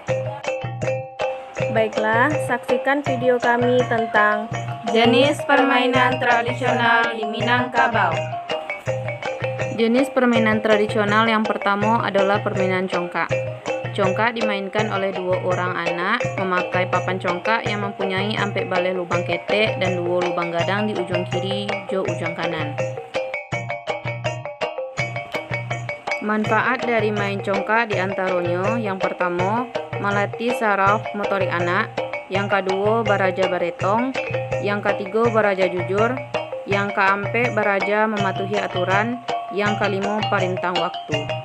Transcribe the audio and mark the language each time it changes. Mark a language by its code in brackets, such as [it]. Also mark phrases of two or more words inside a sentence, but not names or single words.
[id] Baiklah, saksikan video kami tentang jenis permainan tradisional di Minangkabau. Jenis permainan tradisional yang pertama adalah permainan congkak. Congkak dimainkan oleh dua orang anak memakai papan congkak yang mempunyai [min] ampek balai lubang ketek [id] dan dua [min] lubang gadang di ujung kiri jo ujung kanan. [id] Manfaat dari main congkak diantaranya: yang pertama, melatih saraf motorik anak; yang kedua, [min] baraja baretong; [id] yang ketiga, [min] baraja jujur; [id] yang keempat, baraja mematuhi aturan; yang kelima, perintah waktu.